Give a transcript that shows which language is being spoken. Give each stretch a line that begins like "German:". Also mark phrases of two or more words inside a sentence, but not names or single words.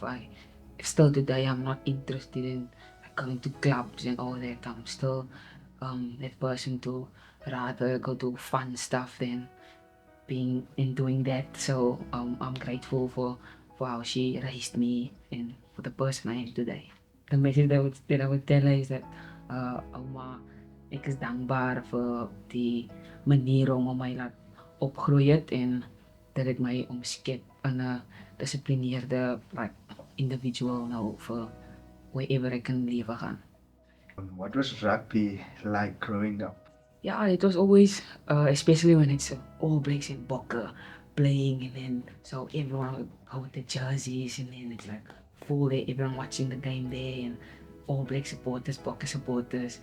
English: I still today I'm not interested in like, going to clubs and all that. I'm still that person to rather go do fun stuff than being and doing that. So I'm grateful for how she raised me and for the person I am today. The message that I would tell her is that
Afrikaans: Oma, ek is dankbaar vir die manier om my laat opgroei het en dat dit my omskep in 'n dissiplineerde
English: like individual
Afrikaans: nou vir wherever ek in lewe gaan.
English: What was rugby like growing up? Yeah, it was always, especially when it's All Blacks and Bokke playing, and then so everyone would go with the jerseys, and then it's like full day, everyone watching the game there, and All Black supporters, Bokke supporters.